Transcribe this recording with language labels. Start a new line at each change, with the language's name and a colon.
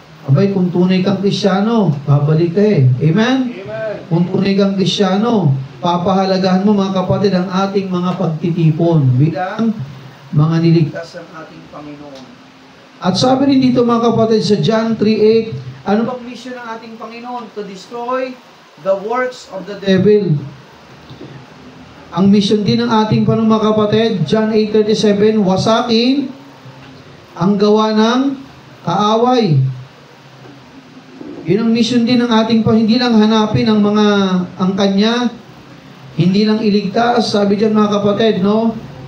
Filipino: Abay, kung tunay kang Kristyano, babalik ka Amen? Amen? Kung tunay kang Kristyano, papahalagahan mo mga kapatid ang ating mga pagtitipon bilang mga niligtas ng ating Panginoon. At sabi rin dito mga kapatid sa John 3:8, ano bang mission ng ating Panginoon?
English: To destroy the works of the devil.
Filipino: Ang mission din ng ating mga kapatid, John 8:37, wasakin ang gawa ng kaaway. Yun ang mission din ng ating hindi lang hanapin ang kanya, hindi lang iligtas, sabi diyan mga kapatid, no?